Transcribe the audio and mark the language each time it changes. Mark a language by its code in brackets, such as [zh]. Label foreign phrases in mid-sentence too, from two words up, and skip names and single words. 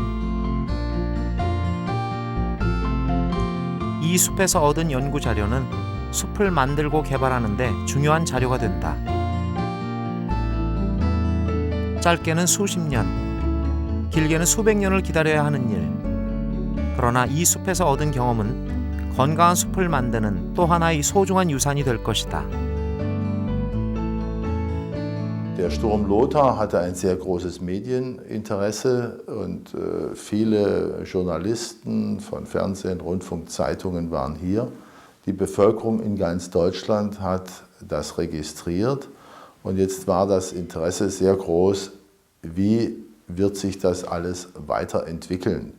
[ko] 이 숲에서 얻은 연구 자료는 숲을 만들고 개발하는 데 중요한 자료가 된다. 짧게는 수십 년, 길게는 수백 년을 기다려야 하는 일. 그러나 이 숲에서 얻은 경험은 건강한 숲을 만드는 또 하나의 소중한 유산이 될 것이다. [de] Der Sturm Lothar hatte ein sehr großes Medieninteresse und viele Journalisten von Fernsehen, Rundfunk, Zeitungen waren hier. Die Bevölkerung in ganz Deutschland hat das registriert und jetzt war das Interesse sehr groß, wie wird sich das alles weiterentwickeln?